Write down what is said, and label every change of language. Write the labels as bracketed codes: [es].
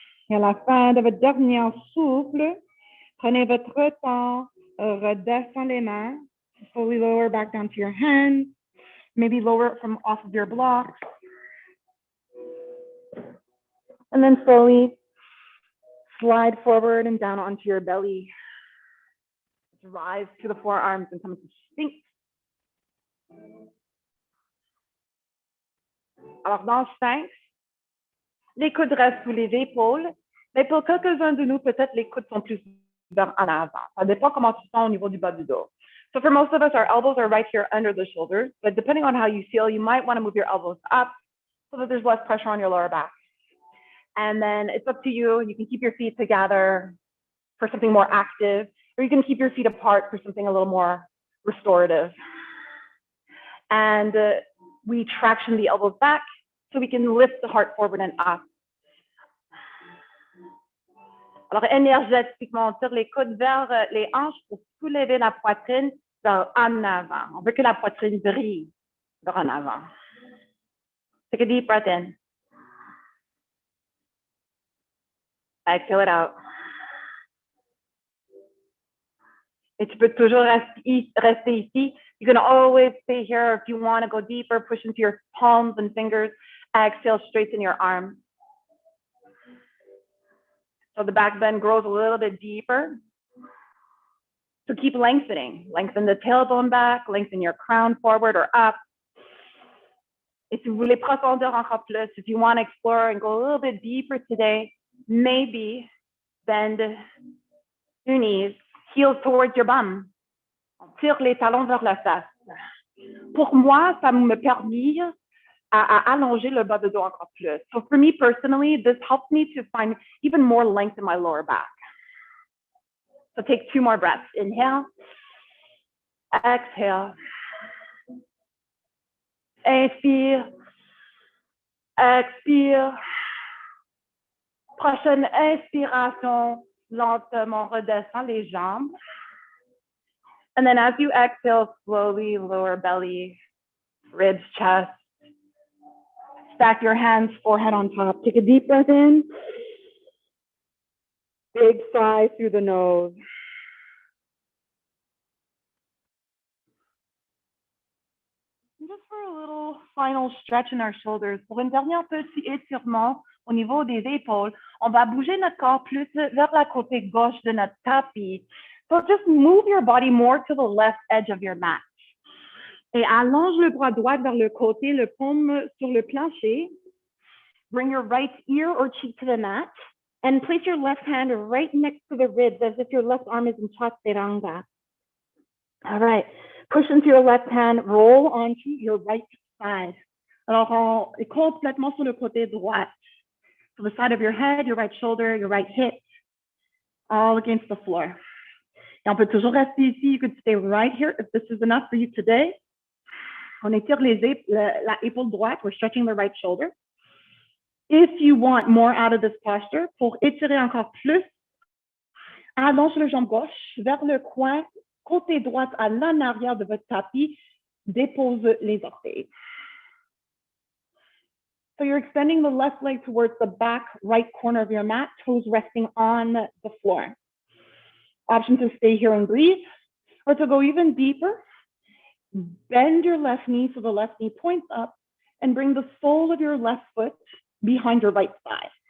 [fr] Et à la fin de votre dernier souffle, prenez votre temps, redescend les mains, [en] slowly lower back down to your hands, maybe lower it from off of your blocks. And then slowly slide forward and down onto your belly. Rise to the forearms and come to Sphinx. [fr] Alors, dans Sphinx, les coudes restent sous les épaules, mais pour quelques-uns de nous, peut-être les coudes sont plus vers en avant. Ça dépend comment tu sens au niveau du bas du dos. [en] So for most of us, our elbows are right here under the shoulders, but depending on how you feel, you might want to move your elbows up so that there's less pressure on your lower back. And then it's up to you. You can keep your feet together for something more active, or you can keep your feet apart for something a little more restorative. And we traction the elbows back so we can lift the heart forward and up. [fr] Alors, énergétiquement, on tire les coudes vers les hanches pour soulever la poitrine vers en avant. On veut que la poitrine brille vers en avant. [en] Take a deep breath in. Exhale it out. [fr] Et tu peux toujours rester ici. [en] You can always stay here. If you want to go deeper, push into your palms and fingers. Exhale, straighten your arms. So the back bend grows a little bit deeper. So keep lengthening. Lengthen the tailbone back, lengthen your crown forward or up. [fr] Et si vous voulez profondeur encore plus, [en] if you want to explore and go a little bit deeper today, maybe bend your knees, heels towards your bum. [fr] On tire les talons vers la face. Pour moi, ça me permet à allonger le bas de dos encore plus. [en] So for me personally, this helps me to find even more length in my lower back. So take two more breaths. Inhale. Exhale. [fr] Inspire. Expire. Prochaine inspiration, lentement redescend les jambes. [en] And then as you exhale, slowly lower belly, ribs, chest. Stack your hands, forehead on top. Take a deep breath in. Big sigh through the nose. And just for a little final stretch in our shoulders, [fr] pour une dernière petit étirement au niveau des épaules, on va bouger notre corps plus vers la côté gauche de notre tapis. [en] So just move your body more to the left edge of your mat. [fr] Et allonge le bras droit vers le côté, le paume sur le plancher. [en] Bring your right ear or cheek to the mat and place your left hand right next to the ribs as if your left arm is in chaturanga. All right, push into your left hand, roll onto your right side. [fr] Alors, on est complètement sur le côté droit. [en] So the side of your head, your right shoulder, your right hip, all against the floor. [fr] Et on peut toujours rester ici. [en] You could stay right here if this is enough for you today. [fr] On étire la épaule droite. [en] We're stretching the right shoulder. If you want more out of this posture, [fr] pour étirer encore plus, allonge le jambe gauche vers le coin, côté droit à l'en arrière de votre tapis, dépose les orteils. [en] So you're extending the left leg towards the back right corner of your mat, toes resting on the floor. Option to stay here and breathe, or to go even deeper, bend your left knee so the left knee points up and bring the sole of your left foot behind your right thigh.